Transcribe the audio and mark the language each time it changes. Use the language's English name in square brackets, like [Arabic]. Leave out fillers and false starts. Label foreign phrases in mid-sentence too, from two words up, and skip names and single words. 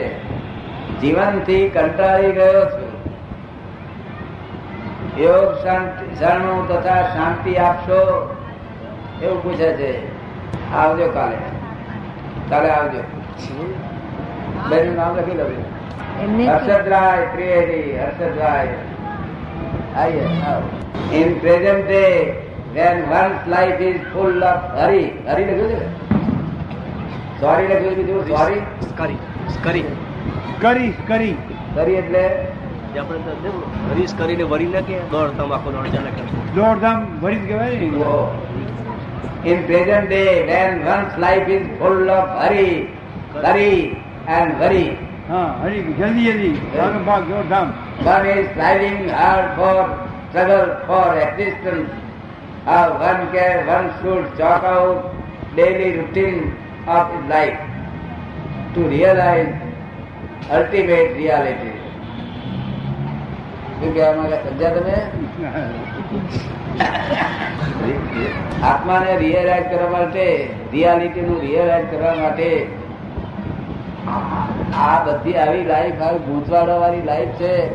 [Gujarati] જીવનથી કંટાળી ગયો છું. યોગ શરણું તથા શાંતિ આપશો એવું પૂછે છે. આવજો કાલે આવજો. બેનું નામ લખી લો. એમને હર્ષદરાય ત્રિવેદી. હર્ષદરાય [English] In present day, when one's life is full of hurry, hurry [Gujarati] લખ્યું છે? Sorry લખ્યું છે બીજું? Sorry? કરી એટલે હરીશ કરીને વરી નાખે દોડધામ આખો દોડ ચાલે કરે. દોડધામ ભરી જ કહેવાય ને. [English] In present day, when one's life is full of hurry and worry, [Gujarati] હા હરી જલ્દી ભાગ દોડધામ. [English] one is striving hard for struggle for existence. How one should chalk out daily routine of his life to realize ultimate reality. [Gujarati] શું કહેવા માંગે સમજ્યા તમે? આત્માને રિયલાઇઝ કરવા માટે, રિયાલિટી નું રિયલાઇઝ કરવા માટે આ બધી આવી લાઈફ, આવી ગૂંચવાડો વાળી લાઈફ છે.